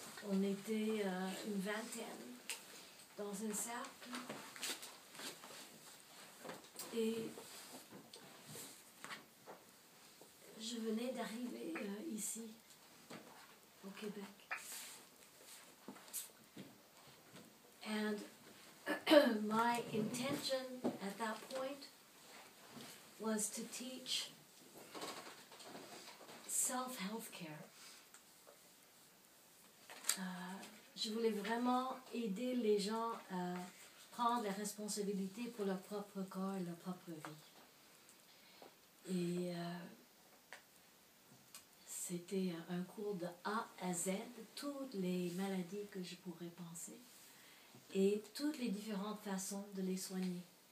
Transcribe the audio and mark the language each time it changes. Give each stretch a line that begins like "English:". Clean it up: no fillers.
French: On était une vingtaine dans un cercle. Et je venais d'arriver ici, au Québec.
English: And my intention at that point was to teach self-health care.
French: Je voulais vraiment aider les gens à prendre la responsabilité pour leur propre corps et leur propre vie. Et c'était un cours de A à Z, toutes les maladies que je pourrais penser et toutes les différentes façons de les soigner.